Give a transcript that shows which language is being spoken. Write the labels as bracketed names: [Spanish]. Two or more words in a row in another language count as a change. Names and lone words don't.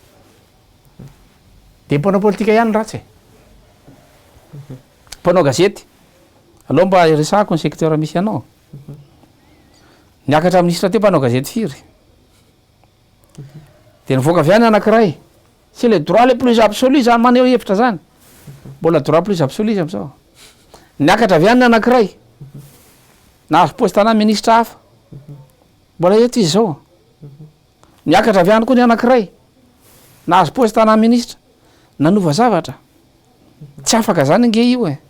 [Malagasy] de mpanao politika ihany ratsy mpanao gazety aloha mba resahako ny secteur misy anao niakatra ministra teo mpanao gazety firy de nivoaka avy any anankiray [French] c'est le droit le plus absolu [Malagasy] zany maneho hevitra zany mbola [French] droit plus absolu [Malagasy] izy am'izao niakatra avy any anankiray nahazo poste-na ministra hafa mbola eto izy zao niakatra avy any koa ny anankiray nahazo poste-na ministra nanova zavatra tsy afaka zany nge io